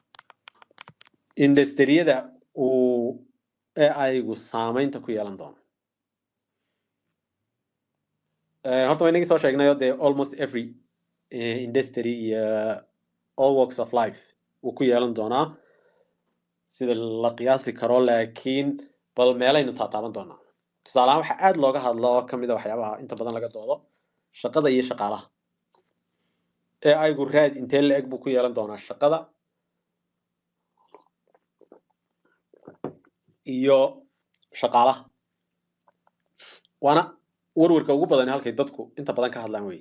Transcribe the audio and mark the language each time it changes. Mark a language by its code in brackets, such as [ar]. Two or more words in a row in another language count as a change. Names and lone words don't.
[so] industriyada uu AI-gu saamaynta ku yeelan doono horta waynagii soo sheegnayo dee [en] almost every industry [so] iyo [en] all walks of life [so] wuu ku yeelan doonaa sida la qiyaasi karo, laakiin bal meelaynu taataaban doonaa. tusaale ahaan waxaa aad looga hadlo oo ka mid a waxyaabaha inta badan laga doodo shaqada iyo shaqaalaha. AI-gu raad intee la-eg buu ku yeelan doonaa shaqada iyo shaqaalaha, waana warwarka ugu badan halkay dadku inta badan ka hadlaan wey.